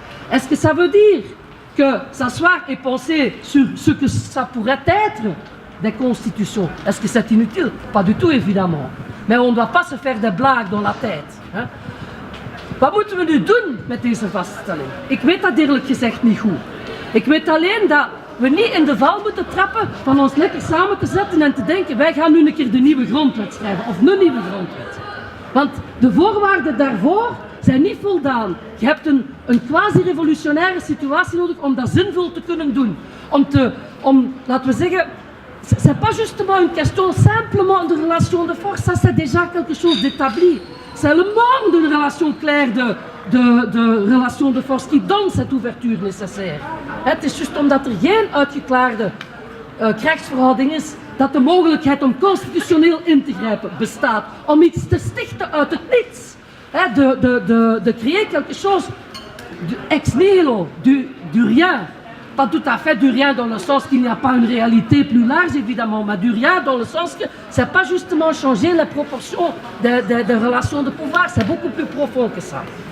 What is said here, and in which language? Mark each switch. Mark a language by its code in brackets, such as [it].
[fr] Est-ce que ça veut dire que s'asseoir et penser sur ce que ça pourrait être des constitutions? Est-ce que c'est inutile? Pas du tout, évidemment. Mais on ne doit pas se faire des blagues dans la tête. [nl] Hè? Wat moeten we nu doen met deze vaststelling? Ik weet dat eerlijk gezegd niet goed. Ik weet alleen dat we niet in de val moeten trappen van ons lekker samen te zetten en te denken wij gaan nu een keer de nieuwe grondwet schrijven of een nieuwe grondwet. Want de voorwaarden daarvoor zijn niet voldaan. Je hebt een quasi-revolutionaire situatie nodig om dat zinvol te kunnen doen. Om laten we zeggen, [fr] c'est pas justement une question simplement de relation de force, ça c'est déjà quelque chose d'établi. C'est le manque d'une relation claire de relation de force qui donne cette ouverture nécessaire. [nl] Het is juist omdat er geen uitgeklaarde krijgsverhouding is dat de mogelijkheid om constitutioneel in te grijpen bestaat. Om iets te stichten uit het niets. [fr] De créer quelque chose ex nihilo, du rien. Pas tout à fait du rien dans le sens qu'il n'y a pas une réalité plus large évidemment, mais du rien dans le sens que c'est pas justement changer les proportions des relations de pouvoir, c'est beaucoup plus profond que ça.